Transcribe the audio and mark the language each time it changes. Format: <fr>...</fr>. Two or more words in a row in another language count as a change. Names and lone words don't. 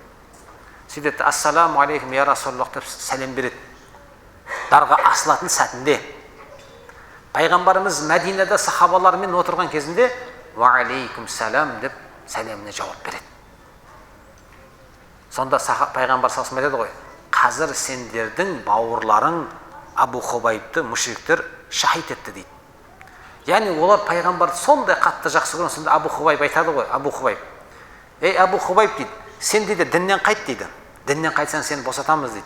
<kk>Сөйтеді,</kk> <ar>السلام عليكم يا رسول الله</ar> <kk>деп сәлем береді. Дарға асылатын сәтінде пайғамбарымыз Мәдинада сахабалармен отырған кезінде</kk> <ar>وعليكم السلام</ar> <kk>деп сәлеміне жауап береді. Сонда пайғамбар</kk> <ar>صلى الله عليه وسلم</ar> <kk>айтады ғой, қазір сендердің бауырларың Абу Хубайбты мүшриктер шахит етті дейді. Яғни олар пайғамбарды сондай қатты жақсы көрген. Сонда Абу Хубайб айтады ғой, Абу Хубайб, Абу Хубайб дейді, сен дейді діннен қайт дейді. Діннен қайтсаң сені босатамыз дейді.</kk>